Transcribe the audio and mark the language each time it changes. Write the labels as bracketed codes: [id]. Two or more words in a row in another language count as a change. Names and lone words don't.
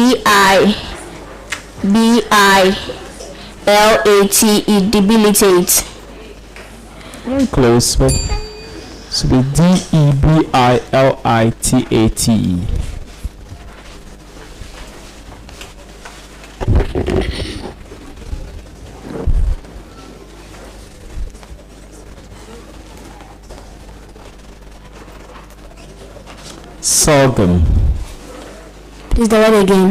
[en] D-E-B-I-L-A-T-E, debilitate. Very close, but so be D-E-B-I-L-I-T-A-T-E. Sorghum. Please the word again.